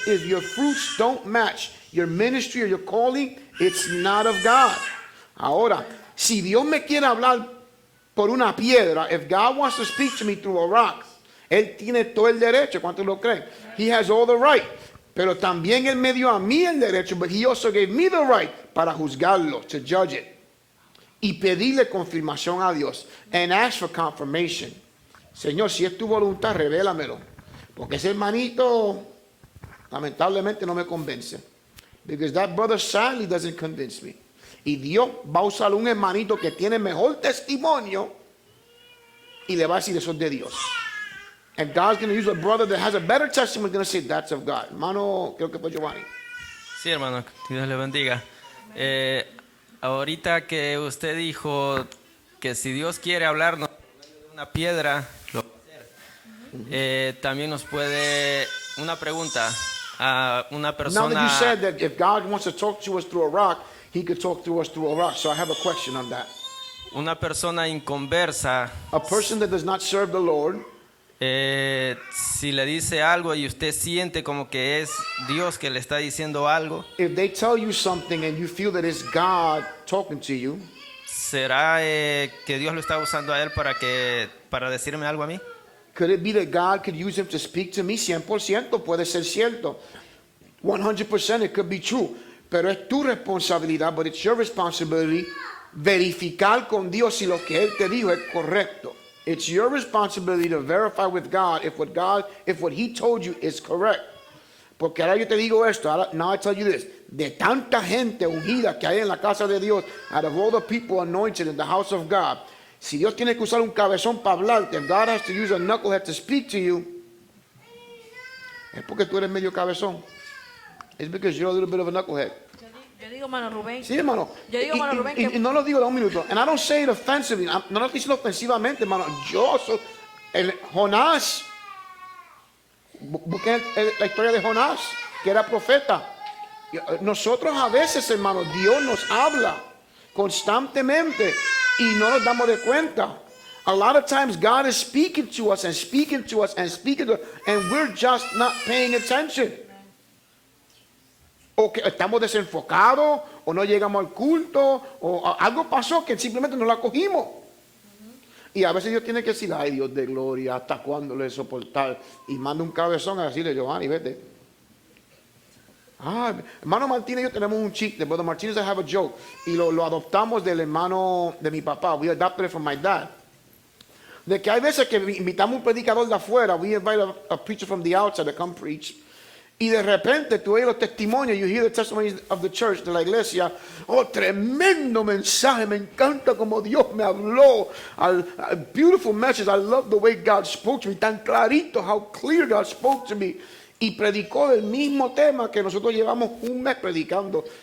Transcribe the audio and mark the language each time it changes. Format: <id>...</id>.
<en>If your fruits don't match your ministry or your calling, it's not of God.</en> <es>Ahora, si Dios me quiere hablar por una piedra,</es> <en>if God wants to speak to me through a rock,</en> <es>Él tiene todo el derecho. ¿Cuántos lo creen?</es> <en>He has all the right.</en> <es>Pero también Él me dio a mí el derecho,</es> <en>but He also gave me the right</en> <es>para juzgarlo,</es> <en>to judge it.</en> <es>Y pedirle confirmación a Dios.</es> <en>And ask for confirmation.</en> <es>Señor, si es tu voluntad, revélamelo. Porque ese hermanito, lamentablemente, no me convence.</es> <en>Because that brother sadly doesn't convince me.</en> <es>Y Dios va a usar un hermanito que tiene mejor testimonio y le va a decir eso es de Dios.</es> <en>And God's going to use a brother that has a better testimony, going to say that's of God.</en> <es>Hermano, creo que fue Giovanni. Sí, hermano, que Dios le bendiga. Ahorita que usted dijo que si Dios quiere hablarnos de una piedra, lo va a hacer. También nos puede, una pregunta a una</es> <en>Now</en> <es>persona.</es> <en>that you said that if God wants to talk to us through a rock, He could talk to us through a rock. So I have a question on that.</en> <es>Una persona inconversa,</es> <en>A person that does not serve the Lord,</en> <es>si le dice algo y usted siente como que es Dios que le está diciendo algo,</es> <en>if they tell you something and you feel that it's God talking to you,</en> <es>¿será que Dios lo está usando a él para decirme algo a mí?</es> <en>could it be that God could use him to speak to me?</en> <es>100% puede ser cierto.</es> <en>100% it could be true.</en> <es>Pero es tu responsabilidad,</es> <en>but it's your responsibility,</en> <es>verificar con Dios si lo que Él te dijo es correcto.</es> <en>It's your responsibility to verify with God if what He told you is correct.</en> <es>Porque ahora yo te digo esto,</es> <en>now I tell you this,</en> <es>de tanta gente ungida que hay en la casa de Dios,</es> <en>out of all the people anointed in the house of God,</en> <es>si Dios tiene que usar un cabezón para hablarte,</es> <en>if God has to use a knucklehead to speak to you,</en> <es>es porque tú eres medio cabezón.</es> <en>It's because you're a little bit of a knucklehead.</en> <es>Yo digo, mano Rubén. Sí, hermano. Yo digo, hermano Rubén, Y que no lo digo de un minuto.</es> <en>And I don't say it offensively.</en> <es>No lo estoy diciendo ofensivamente, hermano. Yo soy Jonás. Busquen la historia de Jonás, que era profeta. Nosotros a veces, hermano, Dios nos habla constantemente y no nos damos de cuenta.</es> <en>A lot of times God is speaking to us and speaking to us and speaking to us, and we're just not paying attention.</en> <es>O que estamos desenfocados, o no llegamos al culto, o algo pasó que simplemente no la cogimos. Y a veces Dios tiene que decir, ay Dios de gloria, ¿hasta cuándo le soportar? Y manda un cabezón a decirle, Giovanni, vete. Ah, hermano Martínez y yo tenemos un chiste,</es> <en>Brother Martínez, I have a joke.</en> <es>Y lo adoptamos del hermano de mi papá.</es> <en>We adopted it from my dad.</en> <es>De que hay veces que invitamos un predicador de afuera,</es> <en>we invite a preacher from the outside to come preach.</en> <es>Y de repente tú oyes los testimonios,</es> <en>you hear the testimonies of the church,</en> <es>de la iglesia. Oh, tremendo mensaje, me encanta como Dios me habló.</es> <en>A beautiful message, I love the way God spoke to me.</en> <es>Tan clarito,</es> <en>how clear God spoke to me.</en> <es>Y predicó el mismo tema que nosotros llevamos un mes predicando.</es>